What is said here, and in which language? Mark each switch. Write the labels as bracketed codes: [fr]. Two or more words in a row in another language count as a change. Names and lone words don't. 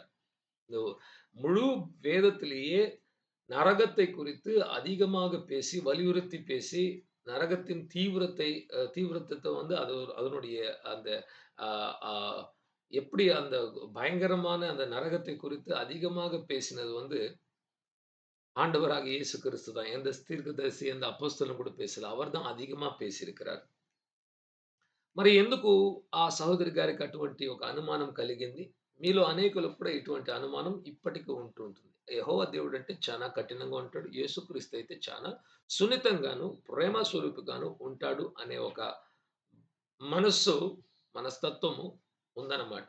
[ta] இந்த முழு வேதத்திலேயே நரகத்தை குறித்து அதிகமாக பேசி, வலியுறுத்தி பேசி, நரகத்தின் தீவிரத்த வந்து அதனுடைய அந்த அ அ எப்படி அந்த பயங்கரமான அந்த நரகத்தை குறித்து அதிகமாக பேசினது வந்து ஆண்டவராகிய இயேசு கிறிஸ்து தான். எந்த தீர்க்கதரிசி, எந்த அப்போஸ்தலன் கூட பேசல. அவர் தான் அதிகமா పేసిயிருக்கிறார். [te] మరి ఎందుకు ఆ సహోదరి గారికి అటువంటి ఒక అనుమానం కలిగింది? మీలో అనేకులకు కూడా ఇటువంటి అనుమానం ఇప్పటికి ఉంటూ ఉంటుంది. యెహోవా దేవుడంటే చానా కఠినంగా ఉంటాడు. యేసుక్రీస్తు అయితే చానా సున్నితంగాను, ప్రేమ స్వరూపిగాను ఉంటాడు అనే ఒక మనస్సు, మనస్తత్వము ఉందన్నమాట.